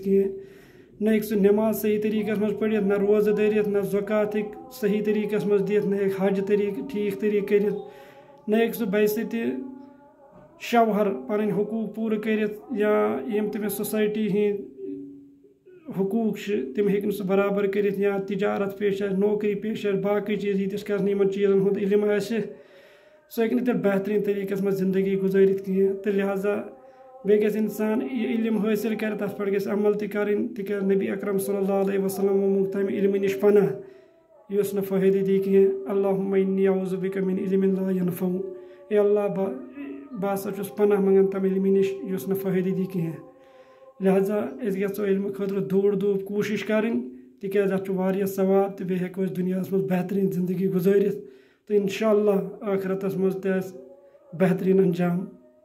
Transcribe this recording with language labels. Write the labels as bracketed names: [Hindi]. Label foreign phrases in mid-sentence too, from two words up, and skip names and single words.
[Kashmiri] کینٛہہ، نہ ہیٚکہِ سُہ نٮ۪ماز صحیح طریٖقس منٛز پٔرِتھ، نہ روزٕ دٔرِتھ، نہ زکات ہیٚکہِ صحیح طریٖقس منٛز دِتھ، نہ ہیٚکہِ حج ٹھیٖک طریٖقہٕ کٔرِتھ، نہ ہیٚکہِ سُہ بیٚیہِ تہِ شوہر پنٕنۍ حقوٗق پوٗرٕ کٔرِتھ یا یِم تٔمِس سوسایٹی ہٕنٛدۍ حقوٗق چھِ تِم ہیٚکہِ نہٕ سُہ برابر کٔرِتھ، یا تجارت پیش آسہِ نوکری پیش آسہِ باقٕے چیٖز ییٖتِس کالس نہٕ یِمن چیٖزن ہُنٛد علم آسہِ سُہ ہیٚکہِ نہٕ تیٚلہِ بہتریٖن طریٖقس منٛز زندگی گُزٲرِتھ کینٛہہ۔ تہٕ لہٰذا بیٚیہِ گژھِ انسان یہِ علم حٲصل کرِ تتھ پٮ۪ٹھ گژھِ عمل تہِ کرٕنۍ تِکیٛازِ نبی اکرم [Arabic] صلی اللہ علیہ وسلم [Kashmiri] منٛگ تمہِ علمہٕ نِش پناہ یُس نہٕ فٲیدٕ دی کینٛہہ۔ [Arabic] اللہُمَّ اِنِّی اعوذ بِکَ مِن عِلمٍ لا ينفع۔ [Kashmiri] اے اللہ بہٕ ہسا چھُس پناہ منٛگان تمہِ علمہٕ نِش یُس نہٕ فٲیدٕ دی کینٛہہ۔ لہٰذا أسۍ گژھو علمہٕ خٲطرٕ دور دھوپ کوٗشش کرٕنۍ تِکیٛازِ اتھ چھُ واریاہ ثواب تہٕ بیٚیہِ ہیٚکو أسۍ دُنیاہس منٛز بہتریٖن زندگی گُزٲرِتھ تہٕ [Arabic] انشاء اللہ [Kashmiri] ٲخرتس منٛز تہِ آسہِ بہتریٖن انجام۔